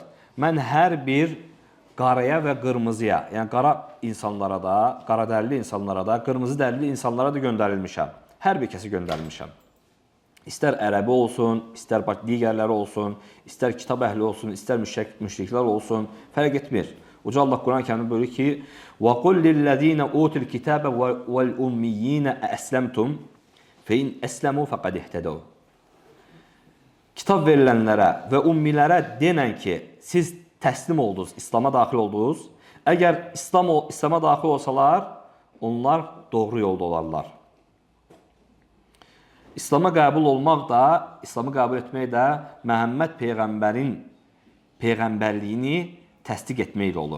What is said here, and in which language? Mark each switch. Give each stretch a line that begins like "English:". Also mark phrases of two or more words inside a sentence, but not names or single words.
Azerbaijani: Mən hər bir qaraya və qırmızıya, yəni qara insanlara da, qara dərili insanlara da, qırmızı dərili insanlara da göndərilmişəm. Hər bir kəsi göndərilmişəm. İstər ərəbi olsun, istər digərləri olsun, istər kitab əhli olsun, istər müşriklər olsun, fərq etmir. Uca Allah Quran-Kərimdə buyurur ki,
Arabic: وَقُلْ لِلَّذ۪ينَ أُوتُ الْكِتَابَ وَالْأُمِّيِّينَ أَسْلَمْتُمْ فَاِنْ أَسْلَمُوا فَقَدْ اِهْتَدَوْا.
Azerbaijani: Kitab verilənlərə və ummilərə denən ki, siz təslim oldunuz, İslam'a daxil oldunuz. Əgər İslam'a daxil olsalar, onlar doğru yolda olarlar. İslam'a qəbul olmaq da, İslam'ı qəbul etmək də Məhəmməd peyğəmbərin peyğəmbərliyini təsdiq etməklə olur.